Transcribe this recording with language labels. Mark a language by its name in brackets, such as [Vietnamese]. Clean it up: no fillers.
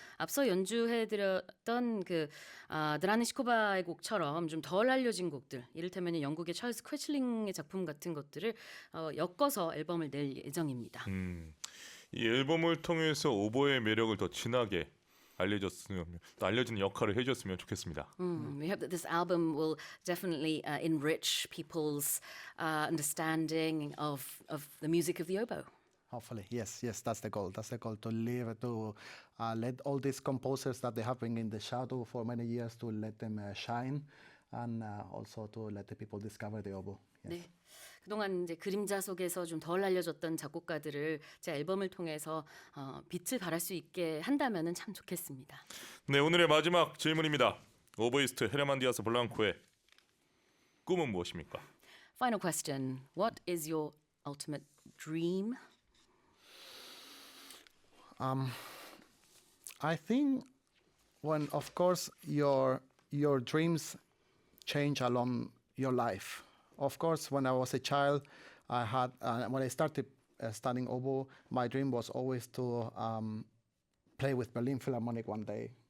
[Korean] 앞서 연주해드렸던 그 드라니시코바의 곡처럼 좀 덜 알려진 곡들, 이를테면 영국의 찰스 퀘슬링의 작품 같은 것들을 엮어서 앨범을 낼 예정입니다. 이 앨범을 통해서 오보의 매력을 더 진하게 알려졌으면 또 알려지는 역할을 해줬으면 좋겠습니다. [English] We hope that this album will definitely enrich people's understanding of the music of the oboe. Hopefully, yes, that's the goal. That's the goal to live to let all these composers that they have been in the shadow for many years to let them shine, and also to let the people discover the oboe. Yes. [Korean] 네. 그동안 이제 그림자 속에서 좀 덜 알려졌던 작곡가들을 제 앨범을 통해서 빛을 발할 수 있게 한다면은 참 좋겠습니다. 네, 오늘의 마지막 질문입니다. 오보이스트 헤르만 디아스 블랑코의 꿈은 무엇입니까? [English] Final question. What is your ultimate dream? I think when, of course, your dreams change along your life. Of course, when I was a child, I had when I started studying oboe, my dream was always to play with Berlin Philharmonic one day.